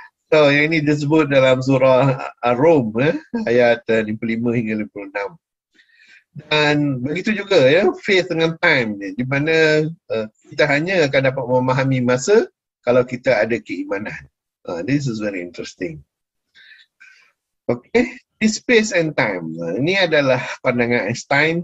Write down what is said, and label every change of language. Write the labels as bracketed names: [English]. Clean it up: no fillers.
[Malay] So yang ini disebut dalam surah Ar-Rum, ayat 55 hingga 56. Dan begitu juga, ya, faith dengan time, di mana kita hanya akan dapat memahami masa kalau kita ada keimanan. [English] This is very interesting. Okay, this space and time. [Malay] Ini adalah pandangan Einstein.